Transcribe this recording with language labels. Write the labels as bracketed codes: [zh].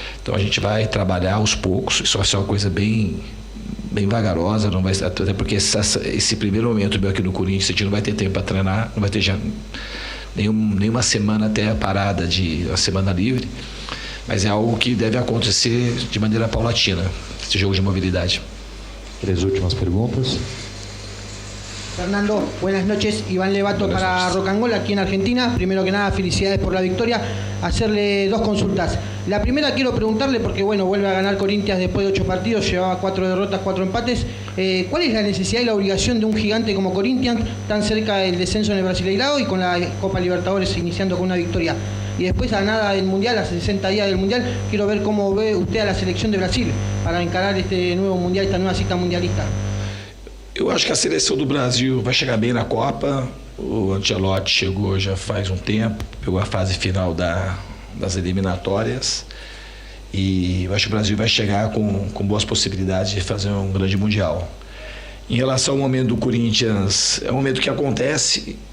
[pt] Então a gente vai trabalhar aos poucos, isso vai ser uma coisa bem vagarosa, não vai, até porque esse primeiro momento meu aqui no Corinthians a gente não vai ter tempo para treinar, não vai ter já nenhuma semana até a parada a semana livre, mas é algo que deve acontecer de maneira paulatina, esse jogo de movilidade. 3 últimas perguntas. [es] Fernando, buenas noches. Iván Levato para Rocangol, aquí en Argentina. Primero que nada, felicidades por la victoria. Hacerle 2 consultas. La primera quiero preguntarle, porque bueno, vuelve a ganar Corinthians después de 8 partidos, llevaba 4 derrotas, 4 empates. ¿Cuál es la necesidad y la obligación de un gigante como Corinthians, tan cerca del descenso en el Brasileirao y con la Copa Libertadores iniciando con una victoria? Y después, a nada del Mundial, a 60 días del Mundial, quiero ver cómo ve usted a la selección de Brasil para encarar este nuevo Mundial, esta nueva cita mundialista. [pt] Eu acho que a seleção do Brasil vai chegar bem na Copa. O Ancelotti chegou já faz um tempo, pegou a fase final das eliminatórias. E eu acho que o Brasil vai chegar com boas possibilidades de fazer um grande Mundial. Em relação ao momento do Corinthians, é um momento que acontece.